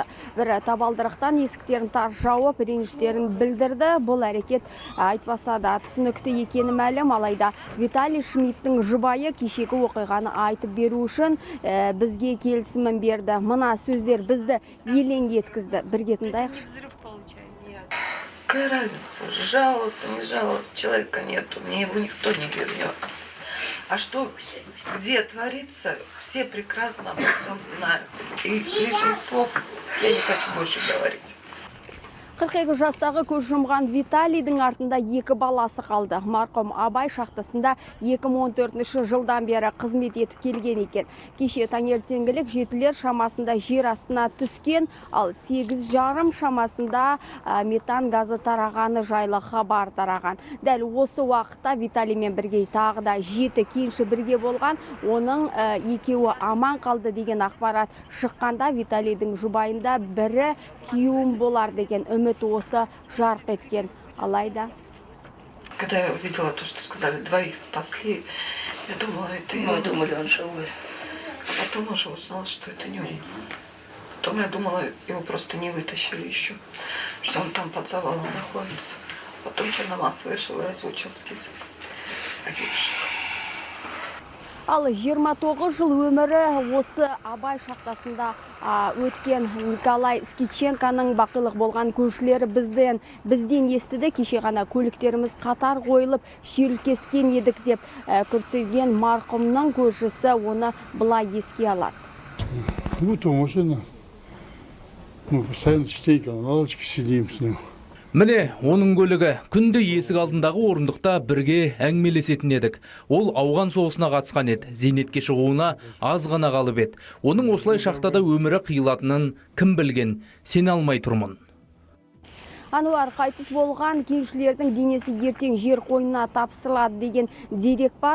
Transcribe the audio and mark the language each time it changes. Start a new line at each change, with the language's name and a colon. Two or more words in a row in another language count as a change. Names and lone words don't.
Kazakh: Бірі табалдырықтан есіктерін тарс жауып, реніштерін білдірді. Бұл әрекет айтпаса да түсінікті екені мәлім, алайда Виталий Шмидттің жұбайы кешегі оқиғаны айтып беру үшін бізге келісімін берді. Мына сөздер бізді елең еткізді. Бірге тыңдайықшы.
Russian: Какая разница, жаловался, не жаловался, человека нету, мне его никто не вернет. А что, где творится, все прекрасно обо всем знают. И лишних слов я не хочу больше говорить.
Kazakh: 42 жастағы көз жұмған Виталийдің артында 2 баласы қалды. Марқұм Абай шахтасында 2014 жылдан бері қызмет етіп келген екен. Кеше таңертеңгілік 7-лер шамасында жер астына түскен, ал 8:30 шамасында метан газы тарағаны жайлы хабар тараған. Дәл осы уақытта Виталиймен бірге тағы да 7 кенші бірге болған, оның 2-і аман қалды деген ақпарат шыққанда Виталийдің жұбайында бірі күйеуім болар деген үміт оты жарқ еткен. Алайда,
Russian: когда я увидела то, что сказали, 2 спасли, я думала, это его. Мы думали, он живой. Потом уже узнала, что это не он. Потом я думала, его просто не вытащили еще, что он там под завалом находится. Потом Черномаз вышел и озвучил список погибших.
Kazakh: Ал 29 жыл өмірі осы Абай шахтасында өткен Николай Скитченконың бақилық болған көшілері бізден естіді. Кеше ғана көліктеріміз қатар қойылып шүйіркескен едік деп күрсінген марқұмның көршісі оны былай еске алады.
Russian: Вот машина. Мы постоянно частенько на лавочке сидим с ним.
Kazakh: Міне, оның көлігі. Күнде есік алдындағы орындықта бірге әңгімелесетін едік. Ол ауған соғысына қатысқан еді. Зейнетке шығуына аз ғана қалып еді. Оның осылай шахтада өмірі қиылатынын кім білген? Сене алмай тұрмын. Ануар, қайтыс болған кеншілердің денесі ертең жер қойнына тапсырылады деген дерек бар.